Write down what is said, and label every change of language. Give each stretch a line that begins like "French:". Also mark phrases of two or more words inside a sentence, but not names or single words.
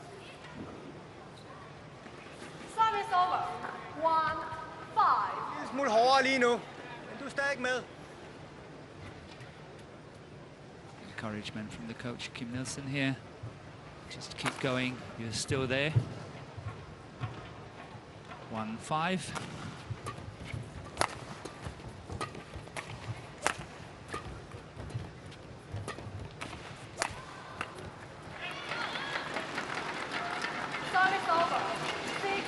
English: Service over. 1-5.
Danish: En smule hårdere lige nu, men du er stadig med.
English: Encouragement from the coach, Kim Nielsen here. Just keep going, you're still there. 1-5. Service over. 6-1.